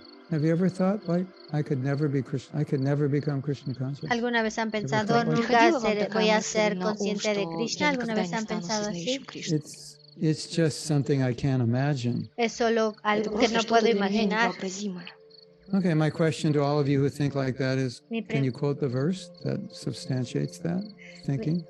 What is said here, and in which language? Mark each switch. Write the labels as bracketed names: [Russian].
[English] Have you ever thought, like, I could never be Krishna, I could never become Krishna conscious? [Spanish] ¿Alguna vez han pensado, nunca voy a ser consciente de Krishna? ¿Alguna vez han pensado así? [English] It's just something I can't imagine. [Spanish] Es solo algo que no puedo imaginar. [English] Okay, my question to all of you who think like that is, can you quote the verse that substantiates that thinking?